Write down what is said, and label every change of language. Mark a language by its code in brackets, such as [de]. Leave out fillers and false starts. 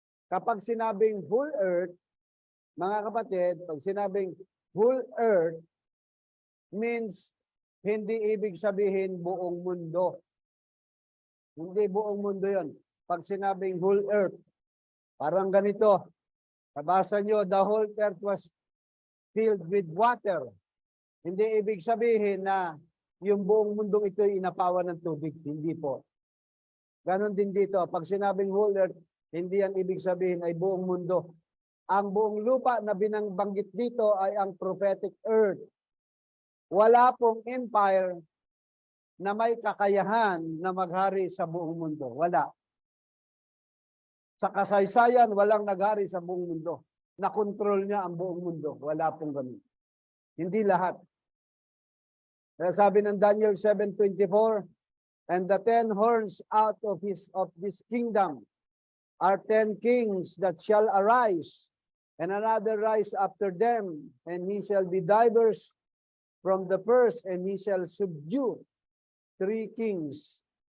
[tl] Kapag sinabing whole earth, mga kapatid, pag sinabing whole earth, means hindi ibig sabihin buong mundo. Hindi buong mundo yon. Pag sinabing whole earth, parang ganito. [en] Nabasa nyo, the whole earth was filled with water. [tl] Hindi ibig sabihin na yung buong mundong ito ay inapawan ng tubig. Hindi po. Ganon din dito. Pag sinabing whole earth, hindi yan ibig sabihin ay buong mundo. Ang buong lupa na binangbanggit dito ay ang prophetic earth. Wala pong empire na may kakayahan na maghari sa buong mundo. Wala. Sa kasaysayan, walang naghari sa buong mundo. Nakontrol niya ang buong mundo. Wala pong ganun. Hindi lahat. [en] Kaya sabi ng Daniel 7:24, and the 10 horns out of this kingdom are 10 kings that shall arise, and another rise after them, and he shall be diverse from the first, and he shall subdue 3 kings.